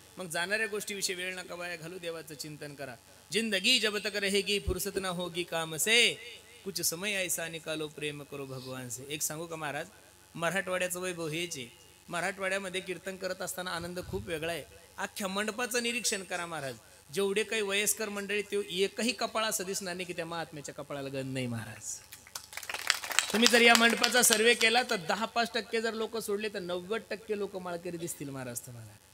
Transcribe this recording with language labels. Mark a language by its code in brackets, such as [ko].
[mr] मग जाणाऱ्या गोष्टीविषयी वेळ नका वाया घालू, देवाचं चिंतन करा. [hi] जिंदगी जब तक रहेगी फुर्सत ना होगी काम से कुछ समय ऐसा निकालो प्रेम करो भगवान से. [mr] एक सांगू का महाराज, मराठवाड्याचं वैभव हेच आहे. मराठवाड्यामध्ये कीर्तन करत असताना आनंद खूप वेगळा आहे. अख्ख्या मंडपाचं निरीक्षण करा महाराज. जेवढे काही वयस्कर मंडळी ते एकही कपाळा असं दिसणार नाही की त्या महात्म्याच्या कपाळाला गंध नाही महाराज. तुम्ही जर या मंडपाचा सर्वे केला तर 10-5% जर लोक सोडले तर 90% लोक माळकरी दिसतील महाराज तुम्हाला.